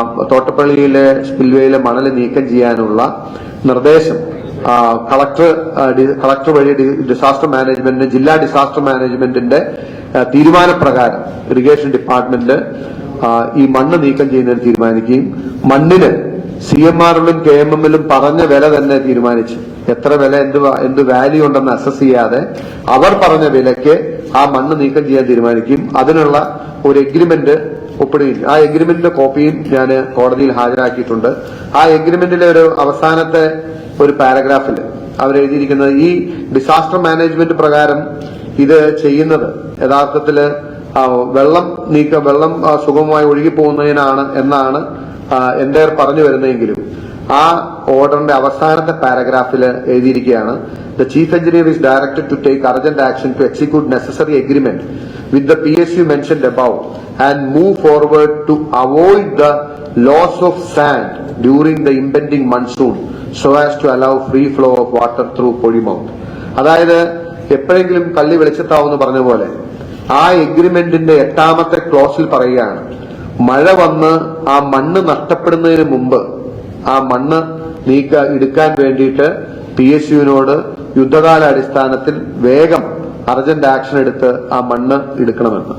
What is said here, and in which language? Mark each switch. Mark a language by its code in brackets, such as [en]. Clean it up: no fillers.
[ml] തോട്ടപ്പള്ളിയിലെ സ്പിൽവേയിലെ മണല് നീക്കം ചെയ്യാനുള്ള നിർദ്ദേശം കളക്ടർ വഴി ഡിസാസ്റ്റർ മാനേജ്മെന്റിന്, ജില്ലാ ഡിസാസ്റ്റർ മാനേജ്മെന്റിന്റെ തീരുമാനപ്രകാരം ഇറിഗേഷൻ ഡിപ്പാർട്ട്മെന്റ് ഈ മണ്ണ് നീക്കം ചെയ്യുന്നതിന് തീരുമാനിക്കുകയും മണ്ണിന് CMRലും KMMലും പറഞ്ഞ വില തന്നെ തീരുമാനിച്ചു. എത്ര വില എന്ത് വാല്യൂ ഉണ്ടെന്ന് അസസ് ചെയ്യാതെ അവർ പറഞ്ഞ വിലയ്ക്ക് ആ മണ്ണ് നീക്കം ചെയ്യാൻ തീരുമാനിക്കുകയും അതിനുള്ള ഒരു എഗ്രിമെന്റ് ഒപ്പിടുകയും, ആ എഗ്രിമെന്റിന്റെ കോപ്പിയും ഞാൻ കോടതിയിൽ ഹാജരാക്കിയിട്ടുണ്ട്. ആ എഗ്രിമെന്റിലെ ഒരു അവസാനത്തെ ഒരു പാരഗ്രാഫിൽ അവരെഴുതിയിരിക്കുന്നത് ഈ ഡിസാസ്റ്റർ മാനേജ്മെന്റ് പ്രകാരം ഇത് ചെയ്യുന്നത് യഥാർത്ഥത്തില് വെള്ളം സുഗമമായി ഒഴുകിപ്പോകുന്നതിനാണ് എന്നാണ് എന്റെ പറഞ്ഞു വരുന്നതെങ്കിലും ആ ഓർഡറിന്റെ അവസാനത്തെ പാരഗ്രാഫിൽ എഴുതിയിരിക്കുകയാണ്, [en] The Chief Engineer is directed to take urgent action to execute necessary agreement with the PSU mentioned above and move forward to avoid the loss of sand during the impending monsoon so as to allow free flow of water through Polymount. [ml] അതായത് എപ്പോഴെങ്കിലും കള്ളി വെളിച്ചത്താവെന്ന് പറഞ്ഞ പോലെ ആ എഗ്രിമെന്റിന്റെ 8ാമത്തെ ക്ലോസിൽ പറയുകയാണ്, മഴ വന്ന് ആ മണ്ണ് നഷ്ടപ്പെടുന്നതിന് മുമ്പ് ആ മണ്ണ് എടുക്കാൻ വേണ്ടിയിട്ട് PSUവിനോട് യുദ്ധകാല അടിസ്ഥാനത്തിൽ വേഗം അർജന്റ് ആക്ഷൻ എടുത്ത് ആ മണ്ണ് എടുക്കണമെന്ന്.